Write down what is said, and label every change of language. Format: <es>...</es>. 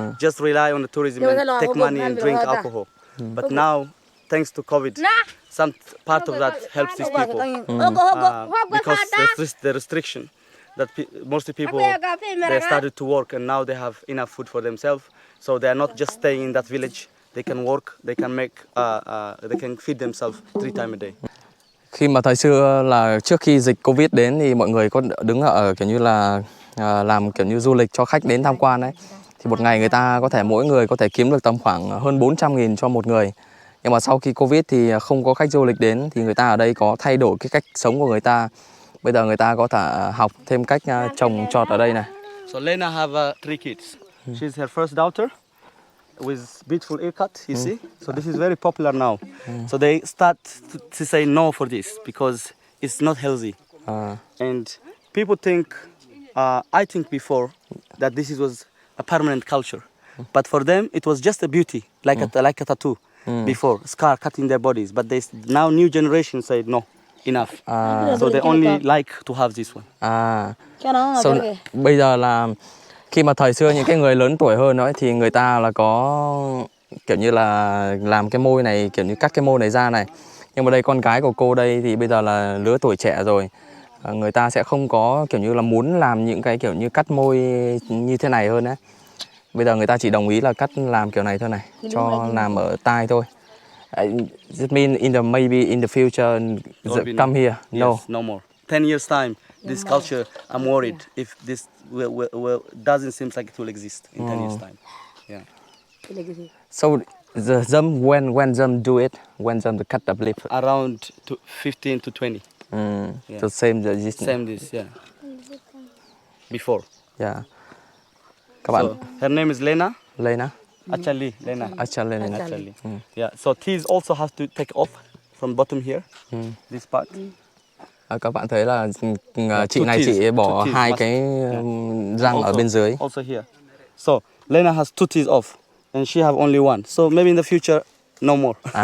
<en>Just rely on the tourism and take money and drink alcohol. But now, thanks to COVID, some part of that helps these people because the restriction that mostly people they started to work and now they have enough food for themselves, so they are not just staying in that village. They can work, they can make, they can feed themselves 3 times a day.</en> <vi>Khi mà thời xưa là trước khi dịch Covid đến thì mọi người có đứng ở kiểu như là làm kiểu như du lịch cho khách đến tham quan đấy. Thì một ngày người ta có thể mỗi người có thể kiếm được tầm khoảng hơn 400.000 cho một người. Nhưng mà sau khi Covid thì không có khách du lịch đến thì người ta ở đây có thay đổi cái cách sống của người ta. Bây giờ người ta có thể học thêm cách trồng trọt ở đây này.</vi> <en>So Lena have 3 kids. She's her first daughter with beautiful haircut, you see. So this is very popular now. So they start to say no for this because it's not healthy. And people think, I think before that this was a permanent culture. But for them it was just a beauty, like a tattoo before, scar cutting their bodies. But now new generation said no. Enough. So they only like to have this one.</en> <vi>So, bây giờ là khi mà thời xưa những cái người lớn tuổi hơn ấy thì người ta là có kiểu như là làm cái môi này, kiểu như cắt cái môi này ra này. Nhưng mà đây con gái của cô đây thì bây giờ là lứa tuổi trẻ rồi. Người ta sẽ không có kiểu như là muốn làm những cái kiểu như cắt môi như thế này hơn đấy. Bây giờ người ta chỉ đồng ý là cắt làm kiểu này thôi này, cho làm ở tai thôi.</vi> <en>It mean maybe in the future come here? No. Yes, no more. 10 years time, this culture, I'm worried if this doesn't seem like it will exist in 10 years time. Yeah. So the them when them do it, when them cut the lip? Around 15 to 20. Yeah. The same this. Same this, yeah. Before.</en> <vi>Yeah. Các bạn.</vi> <en>So, her name is Lena. Lena. Actually, Lena. Actually. Yeah. So teeth also have to take off from bottom here. This part.</en> <vi>Các bạn thấy là chị này chị bỏ 2 cái răng ở bên dưới.</vi> <en>Also here. So Lena has 2 teeth off, and she have only 1. So maybe in the future, no more.</en>